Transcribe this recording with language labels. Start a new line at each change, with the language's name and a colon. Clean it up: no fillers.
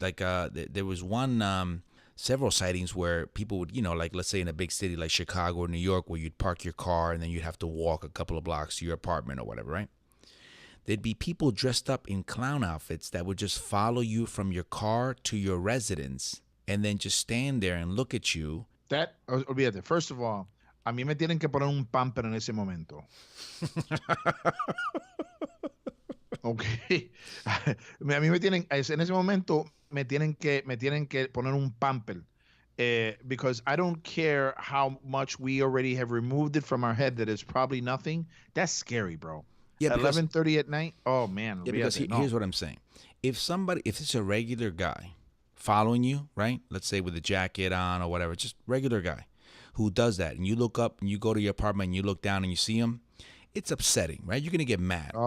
English: Like there was several sightings where people would, like let's say in a big city like Chicago or New York, where you'd park your car and then you'd have to walk a couple of blocks to your apartment or whatever, right? There'd be people dressed up in clown outfits that would just follow you from your car to your residence and then just stand there and look at you.
Spanish: Olvídate.
English: First of all,
Spanish: a mí me tienen que poner un pamper en ese momento. Okay. A mí me tienen, en ese momento me tienen que poner un pamper.
English: Because I don't care how much we already have removed it from our head that it's probably nothing. That's scary, bro. Yeah, 11:30 at night. Oh man. Yeah, because here's what I'm saying. If it's a regular guy following you, right? Let's say with a jacket on or whatever, just regular guy who does that, and you look up and you go to your apartment and you look down and you see him, it's upsetting, right? You're gonna get mad.